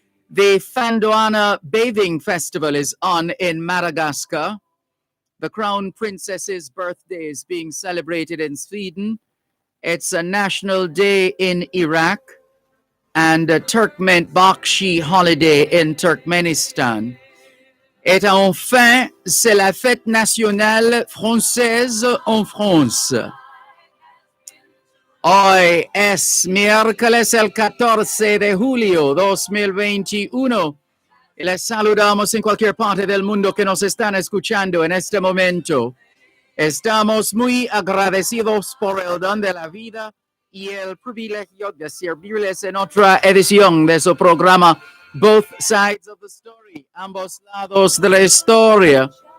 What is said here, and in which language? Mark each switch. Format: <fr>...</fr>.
<en>The Fandoana Bathing Festival is on in Madagascar. The Crown Princess's birthday is being celebrated in Sweden. It's a national day in Iraq and a Turkmen Bakshi holiday in Turkmenistan.</en> <fr>Et enfin, c'est la fête nationale française en France.</fr> <es>Hoy es miércoles el 14 de julio 2021 y les saludamos en cualquier parte del mundo que nos están escuchando en este momento. Estamos muy agradecidos por el don de la vida y el privilegio de servirles en otra edición de su programa Both Sides of the Story, ambos lados de la historia.</es>